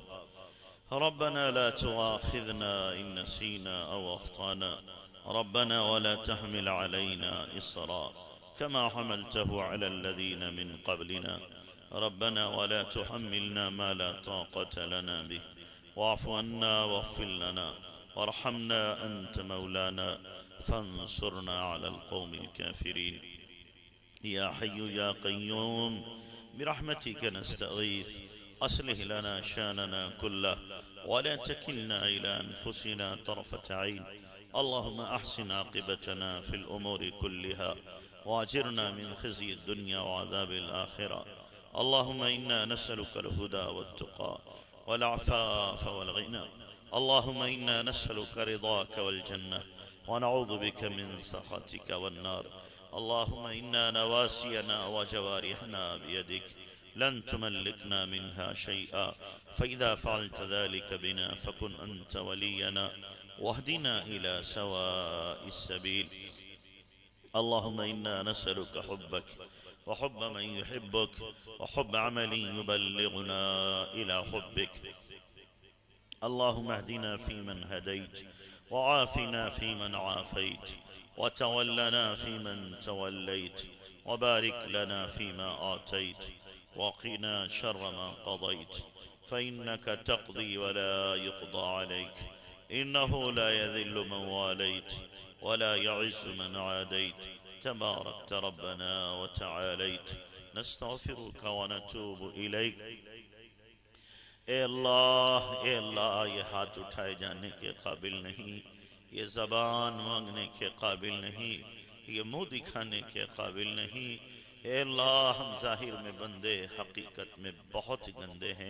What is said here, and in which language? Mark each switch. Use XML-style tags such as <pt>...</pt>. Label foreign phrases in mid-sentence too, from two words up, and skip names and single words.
<ar>ربنا لا تؤاخذنا إن نسينا أو أخطأنا ربنا ولا تحمل علينا إصرا كما حملته على الذين من قبلنا ربنا ولا تحملنا ما لا طاقة لنا به واعف عنا واغفر لنا وارحمنا أنت مولانا فانصرنا على القوم الكافرين. يا حي يا قيوم برحمتك نستغيث أصلح لنا شأننا كله ولا تكلنا إلى أنفسنا طرفة عين. اللهم أحسن عاقبتنا في الأمور كلها وأجرنا من خزي الدنيا وعذاب الآخرة. اللهم إنا نسألك الهدى والتقى والعفاف والغنى. اللهم إنا نسألك رضاك والجنة ونعوذ بك من سخطك والنار. اللهم إن نواصينا وجوارحنا بيدك لن تملكنا منها شيئا فإذا فعلت ذلك بنا فكن أنت ولينا واهدنا إلى سواء السبيل. اللهم إنا نسألك حبك وحب من يحبك وحب عمل يبلغنا إلى حبك. اللهم اهدنا فيمن هديت وعافنا فيمن عافيت وتولنا فيمن توليت وبارك لنا فيما أعطيت وقنا شر ما قضيت فإنك تقضي ولا يقضى عليك إنه لا يذل من واليت ولا يعز من عاديت تباركت ربنا وتعاليت. نستغفرك ونتوب إليك.</ar> <ur>اے اللہ، یہ ہاتھ اٹھائے جانے کے قابل نہیں، یہ زبان مانگنے کے قابل نہیں، یہ منہ دکھانے کے قابل نہیں. اے اللہ، ہم ظاہر میں بندے، حقیقت میں بہت گندے ہیں.</ur>